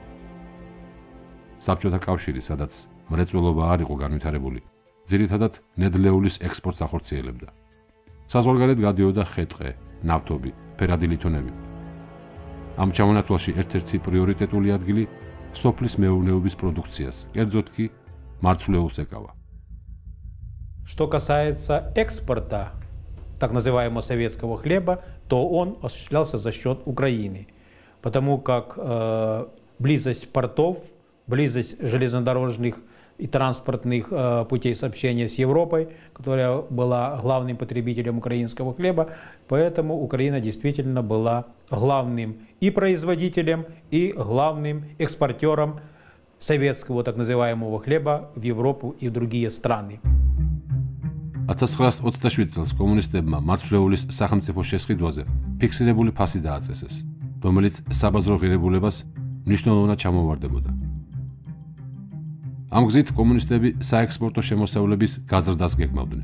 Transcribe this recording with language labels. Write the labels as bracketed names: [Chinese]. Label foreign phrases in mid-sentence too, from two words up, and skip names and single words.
[Georgian] საბჭოთა კავშირი, სადაც მრეწველობა არ იყო განვითარებული, ძირითადად ნედლეულის ექსპორტს ახორციელებდა. საზღვარგარეთ გადიოდა ხე-ტყე, ნავთობი, ფერადი ლითონები. ამ ჩამონათვალში ერთ-ერთი პრიორიტეტული ადგილი სოფლის მეურნეობის პროდუქციას, კერძოდ კი მარცვლეულს ეკავა. [Russian] Что касается экспорта так называемого советского хлеба, то он осуществлялся за счет Украины, потому как близость портов, близость железнодорожных и транспортных путей сообщения с Европой, которая была главным потребителем украинского хлеба, поэтому Украина действительно была главным и производителем, и главным экспортером советского так называемого хлеба в Европу и в другие страны. [Georgian] 1927 წელს კომუნისტებმა მარცვლეულის სახელმწიფო შესყიდვაზე ფიქსირებული ფასი დააწესეს, რომელიც საბაზრო ღირებულებას მნიშვნელოვნად ჩამოვარდებოდა. ამ გზით კომუნისტები საექსპორტო შემოსავლების გაზრდას გეგმავდნენ.